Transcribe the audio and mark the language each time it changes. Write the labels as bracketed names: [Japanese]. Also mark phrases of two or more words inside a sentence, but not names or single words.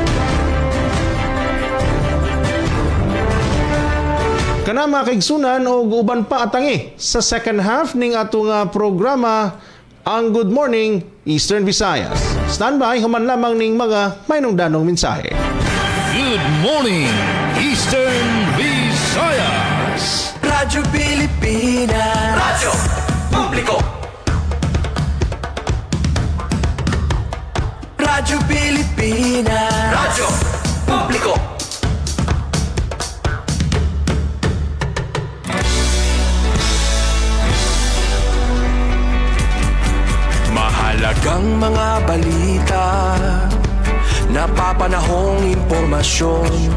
[Cebuano] Kana mga kaigsunan og uban pa atangi sa [English] second half [Cebuano] ning atong programa ang Good Morning Eastern Visayas. Standby human lamang ning mga maynungdanong mensahe. [English] Good morning, Eastern Visayas. [Filipino] Radyo Pilipinas. Radyo Publiko. Radyo Pilipinas. Radyo Publiko. Mahalagang mga balita, napapanahong impormasyon.